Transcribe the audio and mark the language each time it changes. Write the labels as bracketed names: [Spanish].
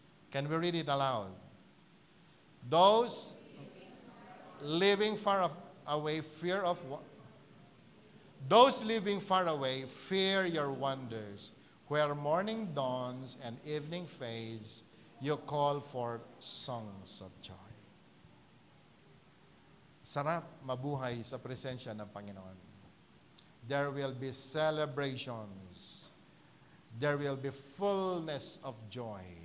[English] Can we read it aloud? Those living far away, fear of what? Those living far away fear your wonders. Where morning dawns and evening fades, you call for songs of joy. [Filipino] Sarap mabuhay sa presensya ng Panginoon. [English] There will be celebrations. There will be fullness of joy.